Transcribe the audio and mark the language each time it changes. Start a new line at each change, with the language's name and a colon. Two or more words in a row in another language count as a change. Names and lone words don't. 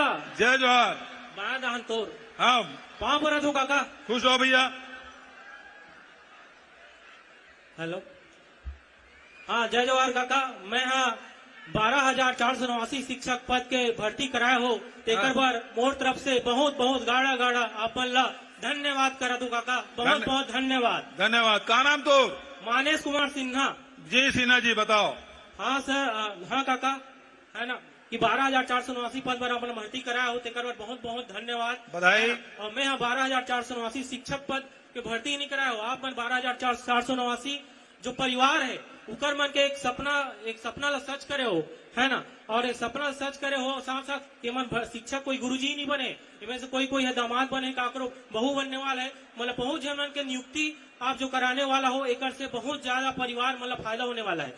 Chhattisgarhi: जय जोहार। बड़ा दान तोर। हाँ, पाँव पर तू काका। खुश हो भैया। हेलो। हाँ जय जोहार काका। मैं हाँ 12,489 शिक्षक पद के भर्ती कराए हो, तेकर पर मोर तरफ से बहुत बहुत गाड़ा गाड़ा अपन ला धन्यवाद करा तू काका। बहुत बहुत धन्यवाद। धन्यवाद। का नाम तो? मानेश कुमार सिन्हा। जी सिन्हा जी, बताओ। हाँ सर, हाँ काका, है ना। कि 12,489 पद पर अपन भर्ती कराया हो, तेकर बर बहुत बहुत धन्यवाद, बधाई। और मैं 12,489 शिक्षक पद के भर्ती नहीं कराया हो, आप मन 12,489 जो परिवार है उकर मन के एक सपना ला सच करे हो, है ना, और एक सपना सच करे हो, साथ साथ के मन शिक्षक कोई गुरुजी नहीं बने, इनमें से कोई है दामाद बने, काकरो बहू बनने वाला है, मतलब बहुत जनन के नियुक्ति आप जो कराने वाला हो, एक से बहुत ज्यादा परिवार मतलब फायदा होने वाला है।